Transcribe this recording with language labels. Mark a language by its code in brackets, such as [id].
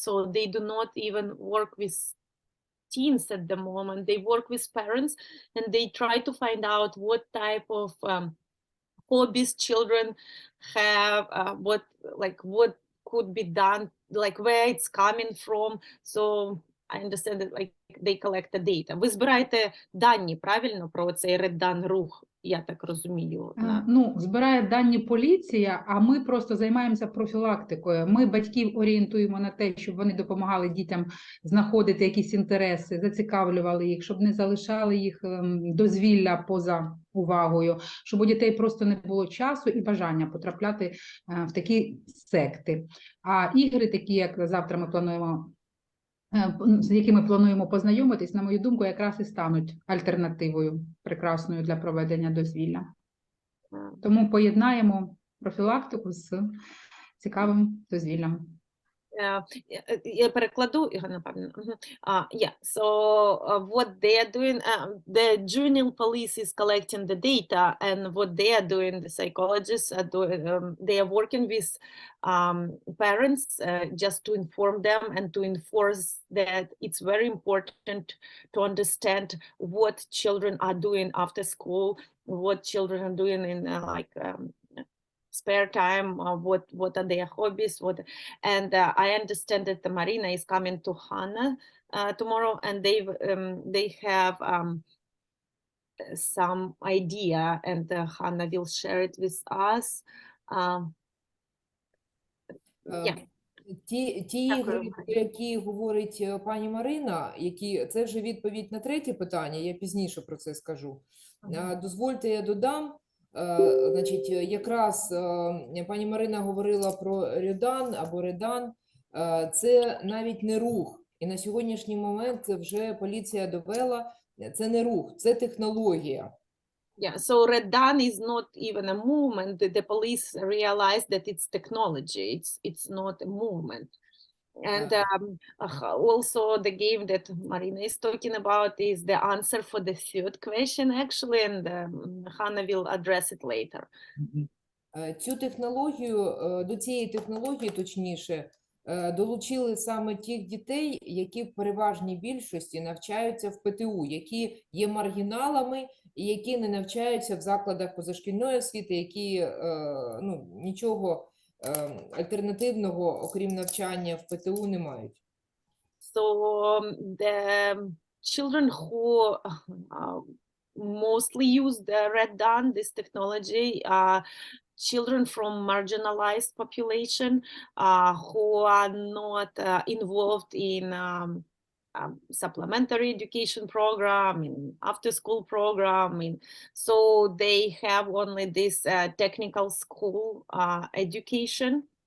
[en] So they do not even work with teens at the moment. They work with parents, and they try to find out what type of hobbies children have, what could be done, like where it's coming from. So I understand that like they collect the data. [uk] Ви збираєте дані, правильно, про цей Red Dawn рух, я так розумію? Ну, збирає дані поліція, а ми просто займаємося профілактикою. Ми батьків орієнтуємо на те, щоб вони допомагали дітям знаходити якісь інтереси, зацікавлювали їх, щоб не залишали їх дозвілля поза увагою, щоб у дітей просто не було часу і бажання потрапляти в такі секти. А ігри такі, як завтра ми плануємо, з якими плануємо познайомитись, на мою думку, якраз і стануть альтернативою прекрасною для проведення дозвілля. Тому поєднаємо профілактику з цікавим дозвіллям. Я перекладу його, напевно. [en] Yeah, so what they are doing, the juvenile police is collecting the data, and what they are doing, the psychologists are doing, they are working with parents just to inform them and to enforce that it's very important to understand what children are doing after school, what children are doing in spare time, what are their hobbies, and I understand that the Marina is coming to Hannah tomorrow, and they have some idea, and Hannah will share it with us. Yeah. [uk] Ті ігри, про які говорить пані Марина, це вже відповідь на третє питання, я пізніше про це скажу. Дозвольте, я додам. Значить, якраз пані Марина говорила про редан або редан. Це навіть не рух. І на сьогоднішній момент це вже поліція довела, це не рух, це технологія. [en] Yeah, so redan is not even a movement. The police realize that it's technology. It's not a movement. And also the game that Marina is talking about is the answer for the third question, actually, and Hannah will address it later. [uk] Цю технологію, до цієї технології, точніше, долучили саме тих дітей, які в переважній більшості навчаються в ПТУ, які є маргіналами і які не навчаються в закладах позашкільної освіти, які нічого альтернативного, окрім навчання в ПТУ, не мають. [en] So the children who mostly use the redan, this technology, children from marginalized population who are not involved in supplementary education program, in after-school program, so they have only this technical school education,